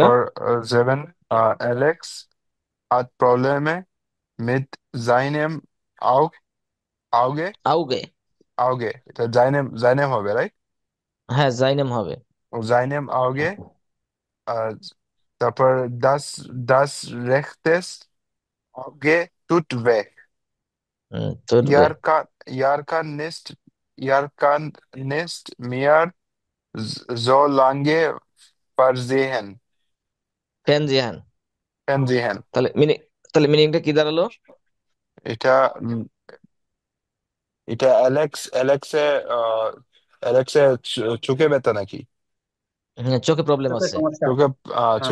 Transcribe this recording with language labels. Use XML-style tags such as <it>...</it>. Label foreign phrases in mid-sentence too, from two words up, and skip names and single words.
<bn>তারপর 7,</bn> <de>Alex hat Probleme mit seinem Auge,</de> <bn>আউগে, Auge, এটা seinem হবে, রাইট? হ্যাঁ জাইনেম হবে।</bn> <de>Seinem Auge,</de> <bn>আহ, তারপর</bn> <de>das rechtes Auge tut weh.</de> <bn>তুটবে,</bn> <de>Er kann nicht, er kann nicht mehr so lange versehen. fern sehen.</de> <bn>Versehen. তাহলে তাহলে মিনিংটা কি দাঁড়ালো? এটা এটা অ্যালেক্সে চোখে ব্যথা নাকি? হ্যাঁ, চোখে প্রবলেম চোখের আছে। সমস্যা। চোখে হ্যাঁ,</bn>